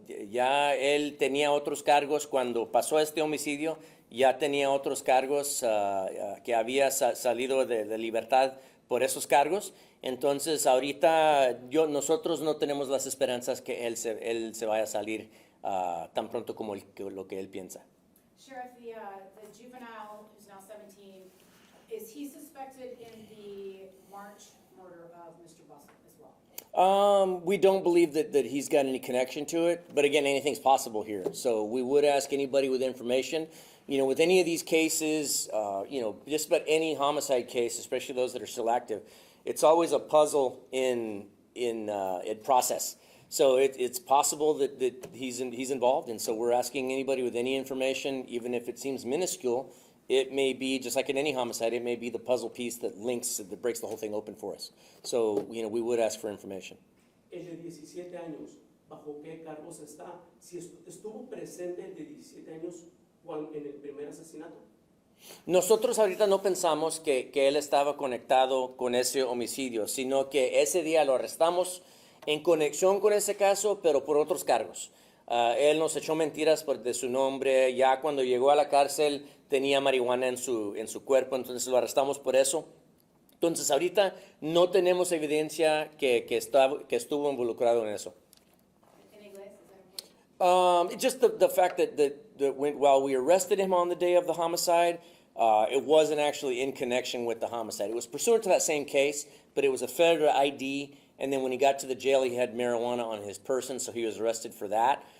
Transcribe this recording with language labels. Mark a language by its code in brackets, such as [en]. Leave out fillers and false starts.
[es] Ya él tenía otros cargos cuando pasó este homicidio, ya tenía otros cargos que había salido de libertad por esos cargos. Entonces, ahorita nosotros no tenemos las esperanzas que él se vaya a salir tan pronto como lo que él piensa. [en] Sheriff, the juvenile who's now 17, is he suspected in the March murder of Mr. Bustle as well? We don't believe that he's got any connection to it, but again, anything's possible here. So we would ask anybody with information. You know, with any of these cases, just about any homicide case, especially those that are still active, it's always a puzzle in process. So it's possible that he's involved, and so we're asking anybody with any information, even if it seems minuscule, it may be, just like in any homicide, it may be the puzzle piece that breaks the whole thing open for us. So, we would ask for information. [es] El de 17 años, ¿bajo qué cargos está? Si estuvo presente el de 17 años en el primer asesinato. Nosotros ahorita no pensamos que él estaba conectado con ese homicidio, sino que ese día lo arrestamos en conexión con ese caso, pero por otros cargos. Él nos echó mentiras de su nombre. Ya cuando llegó a la cárcel tenía marihuana en su cuerpo, entonces lo arrestamos por eso. Entonces ahorita no tenemos evidencia que estuvo involucrado en eso. [en] In English, is that important? Just the fact that while we arrested him on the day of the homicide, it wasn't actually in connection with the homicide. It was pursuant to that same case, but it was a federal ID. And then when he got to the jail, he had marijuana on his person, so he was arrested for that.